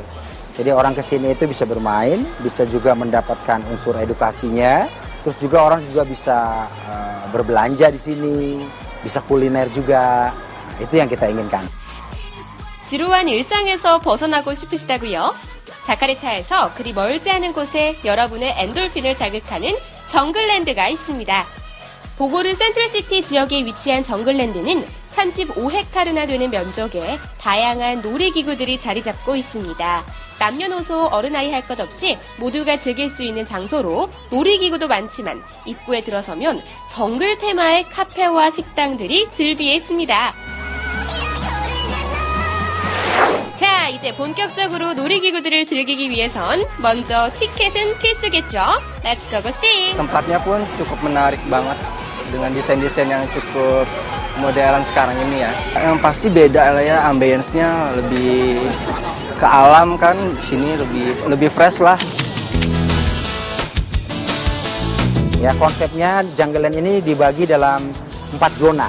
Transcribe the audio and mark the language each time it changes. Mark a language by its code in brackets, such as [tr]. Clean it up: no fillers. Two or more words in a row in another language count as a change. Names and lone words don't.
[id] Jadi orang kesini itu bisa bermain, bisa juga mendapatkan unsur edukasinya, terus juga orang juga bisa berbelanja di sini, bisa kuliner juga. Itu yang kita inginkan. [ko] 지루한 일상에서 벗어나고 싶으시다고요? 자카르타에서 그리 멀지 않은 곳에 여러분의 엔돌핀을 자극하는 정글랜드가 있습니다. 보고르 센트럴시티 지역에 위치한 정글랜드는 35헥타르나 되는 면적에 다양한 놀이기구들이 자리 잡고 있습니다. 남녀노소 어른아이 할 것 없이 모두가 즐길 수 있는 장소로 놀이기구도 많지만 입구에 들어서면 정글 테마의 카페와 식당들이 즐비해 있습니다. 자, 이제 본격적으로 놀이기구들을 즐기기 위해선 먼저 티켓은 필수겠죠? [en] Let's go see! [id] Tempatnya pun cukup menarik banget dengan desain-desain yang cukup modern sekarang ini ya. Yang pasti beda lah ya, ambience-nya lebih ke alam kan, di sini lebih fresh lah. Ya, konsepnya Jungleland ini dibagi dalam 4 zona.